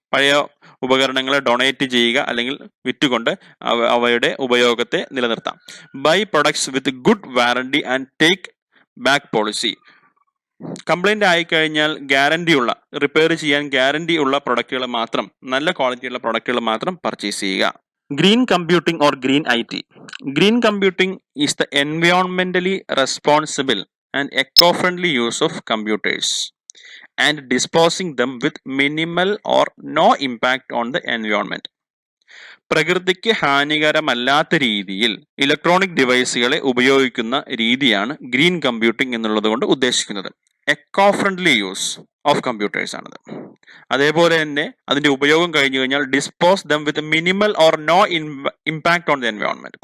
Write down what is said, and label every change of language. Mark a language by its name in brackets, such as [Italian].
[Malayalam] പഴയ ഉപകരണങ്ങളെ ഡൊണേറ്റ് ചെയ്യുക അല്ലെങ്കിൽ വിറ്റുകൊണ്ട് അവയുടെ ഉപയോഗത്തെ നിലനിർത്താം. [English] Buy products with good warranty and take back policy. [Malayalam] Complaint ആയിക്കഴിഞ്ഞാൽ ഗ്യാരണ്ടി ഉള്ള, റിപ്പയർ ചെയ്യാൻ ഗ്യാരണ്ടി ഉള്ള പ്രൊഡക്റ്റുകൾ മാത്രം, നല്ല ക്വാളിറ്റിയുള്ള പ്രൊഡക്റ്റുകൾ മാത്രം പർച്ചേസ് ചെയ്യുക. [English] Green computing or green IT. Green computing is the environmentally responsible and eco-friendly use of computers and disposing them with minimal or no impact on the environment. [Malayalam] പ്രകൃതിക്ക് ഹാനികരമല്ലാത്ത രീതിയിൽ ഇലക്ട്രോണിക് ഡിവൈസുകളെ ഉപയോഗിക്കുന്ന രീതിയാണ് ഗ്രീൻ കമ്പ്യൂട്ടിംഗ് എന്നുള്ളത് കൊണ്ട് ഉദ്ദേശിക്കുന്നത്. [English] eco friendly use of computers [Malayalam] ആണത്. അതേപോലെ തന്നെ അതിന്റെ ഉപയോഗം കഴിഞ്ഞു കഴിഞ്ഞാൽ [English] Dispose them with minimal or no impact on the environment.